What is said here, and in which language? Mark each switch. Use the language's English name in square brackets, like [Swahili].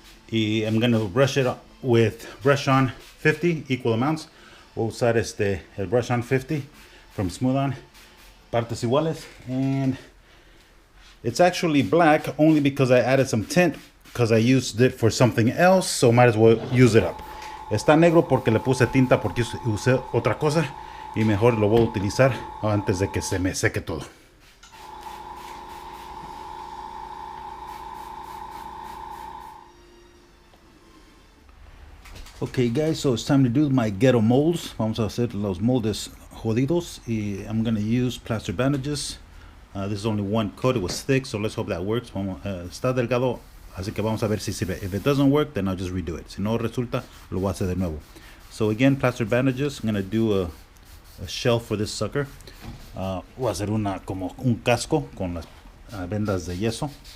[English] Y I'm going to brush it with Brush On 50, equal amounts. [Spanish] Voy a usar el Brush On 50 [English] from Smooth On, [Spanish] partes iguales. [English] And it's actually black only because I added some tint because I used it for something else, so might as well use it up. [Spanish] Está negro porque le puse tinta porque usé otra cosa y mejor lo voy a utilizar antes de que se me seque todo. [English] Okay guys, so it's time to do my ghetto molds. [Spanish] Vamos a hacer los moldes jodidos y [English] I'm gonna use plaster bandages. This is only one coat, it was thick, so let's hope that works. [Spanish] Está delgado, así que vamos a ver si sirve. [English] If it doesn't work, then I'll just redo it. [Spanish] Si no resulta, lo voy a hacer de nuevo. [English] So again, plaster bandages. I'm gonna do a shell for this sucker. [Spanish] Voy a hacer como un casco con las vendas de yeso.